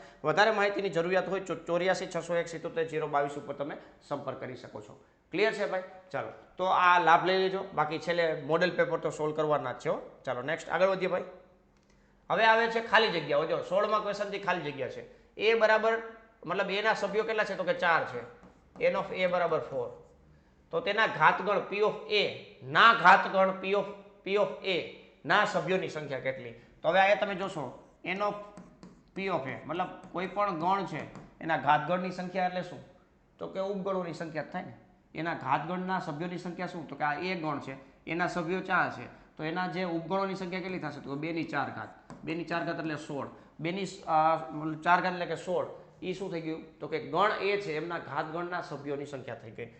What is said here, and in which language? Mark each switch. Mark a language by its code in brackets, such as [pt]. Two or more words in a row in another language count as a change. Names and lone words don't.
[gu] વધારે માહિતીની જરૂરિયાત હોય તો 84 601 77 022 ઉપર તમે સંપર્ક કરી શકો છો. ક્લિયર છે ભાઈ? ચાલો, તો આ લાભ લઈ લેજો. બાકી છેલ્લે [en] model paper [gu] તો સોલ્વ કરવાના જ છે. ચાલો નેક્સ્ટ આગળ વધીએ ભાઈ. હવે આવે છે ખાલી જગ્યાઓ. જો 16મા ક્વેશ્ચનથી ખાલી જગ્યા છે. એ બરાબર, મતલબ એના સભ્યો કેટલા છે તો કે 4 છે. [en] n of a [gu] બરાબર 4. તો તેના ઘાતગણ [en] p of a [gu] ના ઘાતગણ [en] p of a [gu] ના સભ્યોની સંખ્યા કેટલી? તો હવે આ તમે જોશો [en] n of p of a [gu] મતલબ કોઈ પણ ગણ છે એના ઘાતગણની સંખ્યા એટલે શું તો કે ઉપગણોની સંખ્યા થાય ને. એના ઘાતગણના સભ્યોની સંખ્યા શું તો કે આ a ગણ છે, એના સભ્યો 4 છે, તો એના જે ઉપગણોની સંખ્યા કેટલી થશે તો 2 ની 4 ઘાત. 2 ની 4 ઘાત એટલે 16. બેની 4 ઘાત એટલે કે 16, એ શું થઈ ગયું તો કે ગણ એ છે એમના ઘાત ગણના સભ્યોની સંખ્યા થઈ ગઈ.